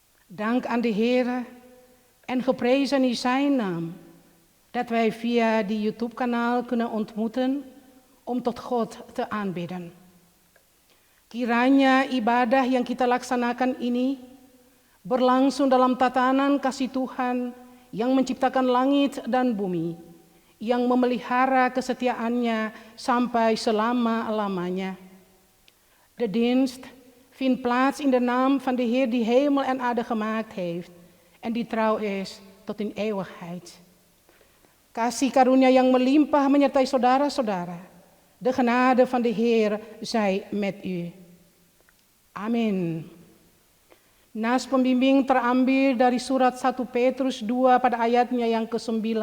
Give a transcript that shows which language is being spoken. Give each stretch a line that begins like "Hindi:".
Dutch: Dank aan de Heer en geprezen is zijn naam, dat wij via die YouTube-kanaal kunnen ontmoeten om tot God te aanbidden.
Indonesian: Kiranya ibadah yang kita laksanakan ini berlangsung dalam tatanan kasih Tuhan yang menciptakan langit dan bumi, yang memelihara kesetiaannya sampai selama-lamanya.
Dutch: De dienst vindt plaats in de naam van de Heer die hemel en aarde gemaakt heeft en die trouw is tot in eeuwigheid.
Indonesian: Kasih karunia yang melimpah menyertai saudara-saudara.
Dutch: De genade van de Heer zij met u.
Indonesian: Amin. Nas pembimbing terambil dari surat 1 Petrus 2 pada ayatnya yang ke-9.